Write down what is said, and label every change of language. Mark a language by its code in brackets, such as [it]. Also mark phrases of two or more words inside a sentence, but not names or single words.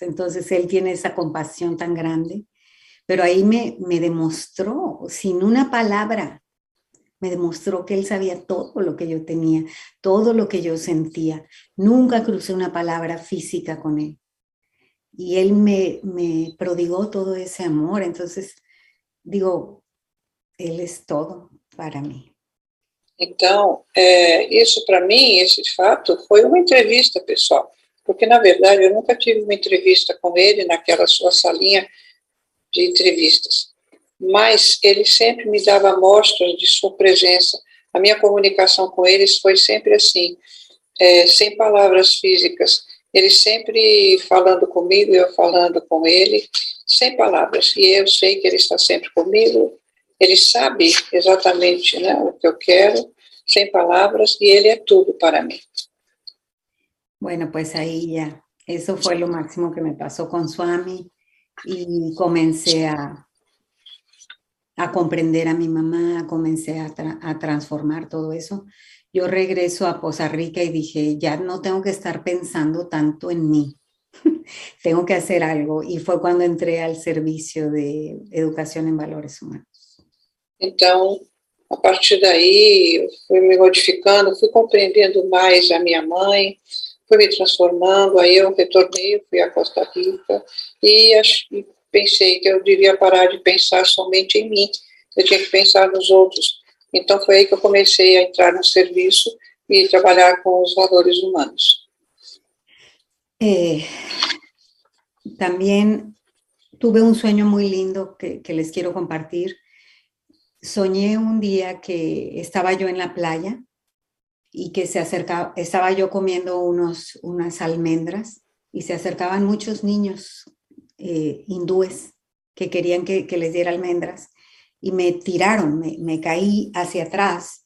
[es] Entonces él tiene esa compasión tan grande, pero ahí me demostró, sin una palabra, me demostró que él sabía todo lo que yo tenía, todo lo que yo sentía. Nunca crucé una palabra física con él. Y él me prodigó todo ese amor. Entonces, digo, él es todo para mí. [pt] Então, isso para mim, esse fato, foi uma entrevista pessoal, porque na verdade eu nunca tive uma entrevista com ele naquela sua salinha de entrevistas, mas ele sempre me dava mostras de sua presença, a minha comunicação com eles foi sempre assim, sem palavras físicas. Ele sempre falando comigo, eu falando com ele, sem palavras. E eu sei que ele está sempre comigo, ele sabe exatamente, né, o que eu quero, sem palavras, [es] y Él es todo para mí. Bueno, pues ahí ya, eso fue lo máximo que me pasó con Swami y comencé a comprender a mi mamá, comencé a transformar todo eso. Yo regreso a Poza Rica y dije, ya no tengo que estar pensando tanto en mí, tengo que hacer algo. Y fue cuando entré al servicio de educación en valores humanos. [pt] Então, a partir daí, eu fui me modificando, fui compreendendo mais a minha mãe, fui me transformando, aí eu retornei, fui a Costa Rica e pensei que eu devia parar de pensar somente em mim, eu tinha que pensar nos outros. Então foi aí que eu comecei a entrar no serviço e trabalhar com os valores humanos. [es] También tuve un sueño muy lindo que les quiero compartir. Soñé un día que estaba yo en la playa y que estaba yo comiendo unas almendras y se acercaban muchos niños hindúes que querían que les diera almendras y me tiraron, me caí hacia atrás.